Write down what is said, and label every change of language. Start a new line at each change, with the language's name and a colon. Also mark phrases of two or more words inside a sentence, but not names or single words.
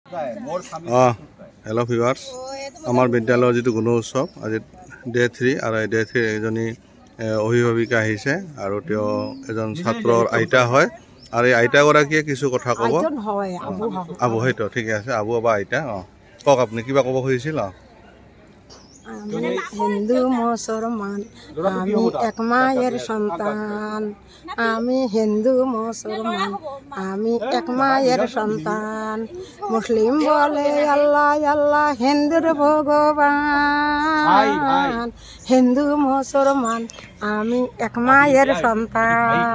English: Hello viewers,
Assamese: আমাৰ বিদ্যালয়ৰ যিটো গুণ উৎসৱ আজি ডে 3 আৰু এই ডে 3 এজনী অভিভাৱিকা আহিছে আৰু তেওঁ এজন ছাত্ৰৰ আইতা হয় আৰু এই আইতাগৰাকীয়ে কিছু কথা ক'ব। আবু হয়তো ঠিকে আছে, আবু বা আইতা কওক, আপুনি কিবা ক'ব খুজিছিল?
Bangla: আমি হিন্দু মুসলমান, আমি এক মায়ের সন্তান। আমি হিন্দু মুসলমান, আমি এক মায়ের সন্তান। মুসলিম বলে আল্লাহ আল্লাহ, হিন্দুর ভগবান। হিন্দু মুসলমান, আমি এক মায়ের সন্তান।